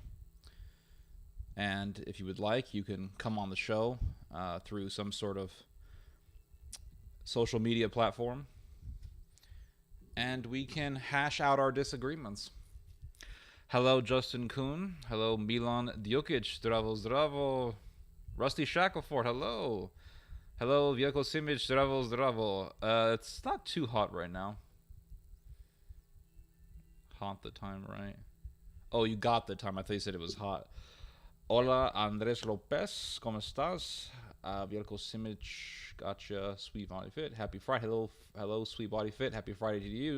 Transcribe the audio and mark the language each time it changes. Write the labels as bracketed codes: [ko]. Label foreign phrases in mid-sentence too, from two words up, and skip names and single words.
[en] And if you would like, you can come on the show through some sort of social media platform, and we can hash out our disagreements. Hello, Justin Kuhn. Hello, Milan Djokic. [sr] Zdravo, zdravo. [en] Rusty Shackleford. Hello. Hello, Vjeko Simic. [sr] Zdravo, zdravo. [en] It's not too hot right now. Hot the time, right? Oh, you got the time. I thought you said it was hot. Hola, Andres Lopez. [es] ¿Cómo estás? [en] Vjeko Simic. Gotcha. Sweet Body Fit. Happy Friday. Hello, Sweet Body Fit. Happy Friday to you.